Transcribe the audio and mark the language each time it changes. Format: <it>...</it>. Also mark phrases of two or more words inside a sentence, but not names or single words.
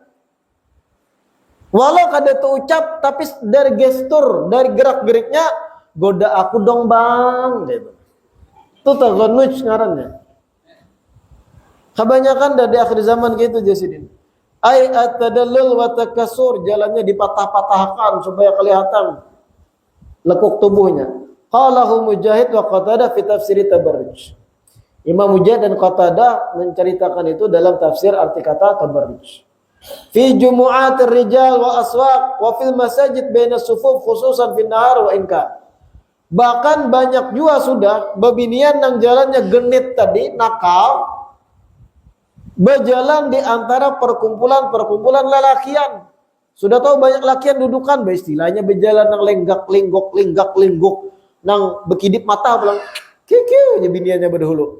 <bjn>Walau kada tuh ucap tapi dari gestur, dari gerak-geriknya goda aku dong bang gitu. Itu taghannuj ngarannya. Kebanyakan dari akhir zaman gitu Jasidin.</bjn> <ar>أي التدلل والتكسر,</ar> <bjn>jalannya dipatah-patahkan supaya kelihatan lekuk tubuhnya.</bjn> <ar>قاله مجاهد وقتادة في تفسير التبرج.</ar> <id>Imam Mujahid dan Qatadah menceritakan itu dalam tafsir arti kata tabarruj.</id> <ar>في جماعة الرجال والأسواق وفي المساجد بين الصفوف خصوصا في النهار وإنكا.</ar> <bjn>Bahkan banyak juga sudah bebinian yang jalannya genit tadi, nakal, berjalan di antara perkumpulan-perkumpulan lelakian. Sudah tahu banyak lakian dudukan, istilahnya berjalan nang lenggak-lenggok, nang bekidip mata pulang, kikiu biniannya berdahulu.</bjn>